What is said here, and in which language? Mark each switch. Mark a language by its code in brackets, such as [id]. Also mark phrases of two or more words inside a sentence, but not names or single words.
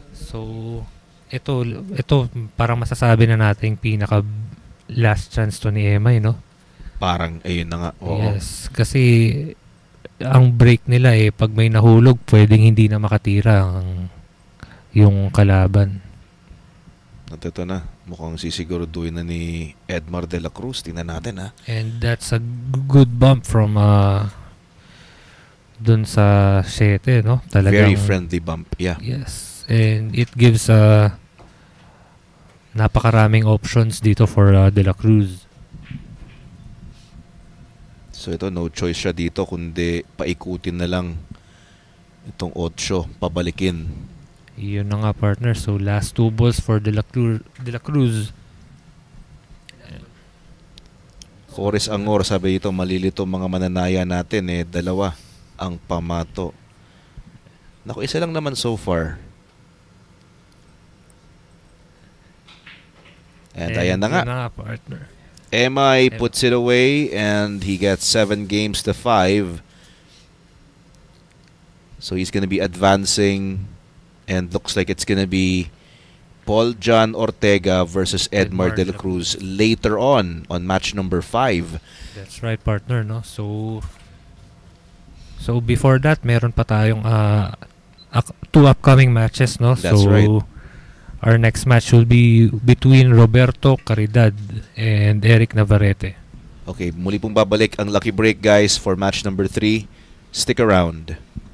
[tl] So, ito parang masasabi na nating pinaka [en] last chance [tl] to ni Emay, no? Parang, ayun na nga. Oo. Yes, kasi ang break nila pag may nahulog, pwedeng hindi na makatira yung kalaban. At ito na, mukhang sisiguraduhin na ni Edmar de la Cruz. Tingnan natin, ha? [en] And that's a good bump from [tl] dun sa [en] 7, no? Very friendly bump, yeah. Yes, and it gives napakaraming options dito for de la Cruz. [tl] So ito, [en] no choice [tl] siya dito kundi paikutin na lang itong 8, pabalikin. Yun na nga, partner. [en] So last 2 balls for de la Cruz. [tl] Forrest Angor, sabi dito, malilito mga mananaya natin, 2 ang pamato. Naku, 1 lang naman [en] so far. [tl] And ayan na nga. Yun na nga, partner. [en] MI puts it away and he gets 7 games to 5. So he's going to be advancing and looks like it's going to be Paul John Ortega versus Edmar de la Cruz later on match number 5. That's right, partner, no? So before that, [tl] meron pa tayong 2 [en] upcoming matches, [tl] no? [en] That's right. Our next match will be between Roberto Caridad and Eric Navarrete. Okay, [tl] muli pong babalik ang [en] Lucky Break, guys, for match number 3. Stick around.